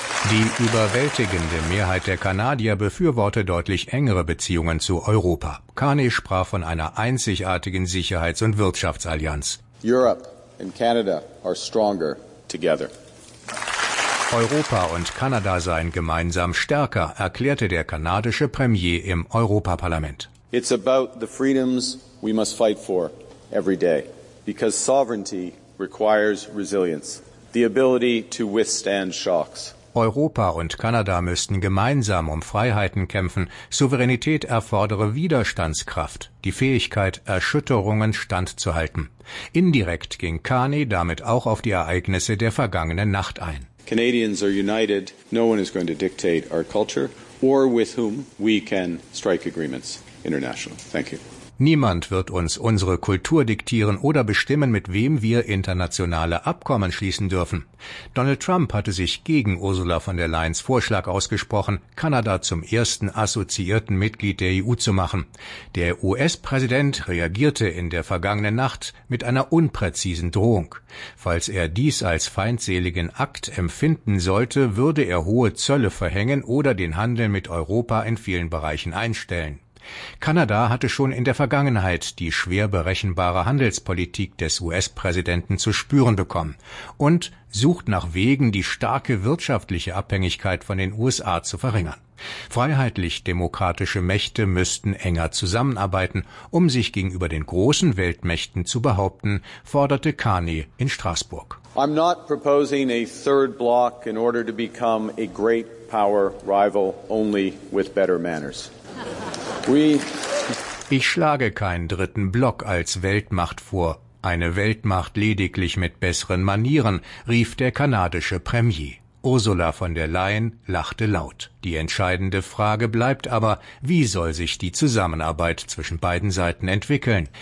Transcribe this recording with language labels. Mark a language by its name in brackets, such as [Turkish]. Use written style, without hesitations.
[German] Die überwältigende Mehrheit der Kanadier befürwortet deutlich engere Beziehungen zu Europa. Carney sprach von einer einzigartigen Sicherheits- und Wirtschaftsallianz. [English] Europe and Canada are stronger together. [German] Europa und Kanada seien gemeinsam stärker, erklärte der kanadische Premier im Europaparlament. [English] It's about the freedoms we must fight for every day, because sovereignty requires resilience, the ability to withstand shocks. [German] Europa und Kanada müssten gemeinsam um Freiheiten kämpfen. Souveränität erfordere Widerstandskraft, die Fähigkeit, Erschütterungen standzuhalten. Indirekt ging Carney damit auch auf die Ereignisse der vergangenen Nacht ein. [English] Canadians are united. No one is going to dictate our culture or with whom we can strike agreements internationally. Thank you. [German] Niemand wird uns unsere Kultur diktieren oder bestimmen, mit wem wir internationale Abkommen schließen dürfen. Donald Trump hatte sich gegen Ursula von der Leyen's Vorschlag ausgesprochen, Kanada zum ersten assoziierten Mitglied der EU zu machen. Der US-Präsident reagierte in der vergangenen Nacht mit einer unpräzisen Drohung. Falls er dies als feindseligen Akt empfinden sollte, würde er hohe Zölle verhängen oder den Handel mit Europa in vielen Bereichen einstellen. Kanada hatte schon in der Vergangenheit die schwer berechenbare Handelspolitik des US-Präsidenten zu spüren bekommen und sucht nach Wegen, die starke wirtschaftliche Abhängigkeit von den USA zu verringern. Freiheitlich-demokratische Mächte müssten enger zusammenarbeiten, um sich gegenüber den großen Weltmächten zu behaupten, forderte Carney in Straßburg. [English] I'm not proposing a third block in order to become a great power rival only with better manners. [German] Ich schlage keinen dritten Block als Weltmacht vor. Eine Weltmacht lediglich mit besseren Manieren, rief der kanadische Premier. Ursula von der Leyen lachte laut. Die entscheidende Frage bleibt aber, wie soll sich die Zusammenarbeit zwischen beiden Seiten entwickeln?